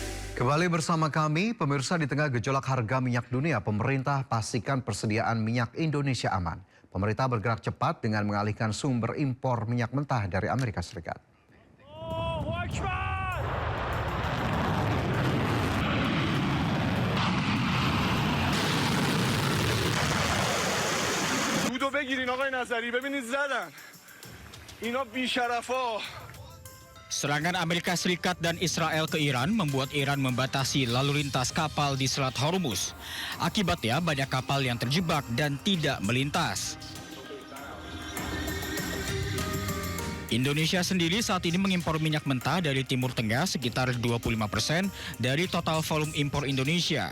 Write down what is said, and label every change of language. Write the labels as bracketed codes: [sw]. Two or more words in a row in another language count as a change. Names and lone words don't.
[id] Kembali bersama kami, pemirsa. Di tengah gejolak harga minyak dunia, pemerintah pastikan persediaan minyak Indonesia aman. Pemerintah bergerak cepat dengan mengalihkan sumber impor minyak mentah dari Amerika Serikat. [fa] بودو بگیرین آقای نظری ببینید زدن اینا بیشرفا. [id] Serangan Amerika Serikat dan Israel ke Iran membuat Iran membatasi lalu lintas kapal di Selat Hormuz. Akibatnya banyak kapal yang terjebak dan tidak melintas. Indonesia sendiri saat ini mengimpor minyak mentah dari Timur Tengah sekitar 25% dari total volume impor Indonesia.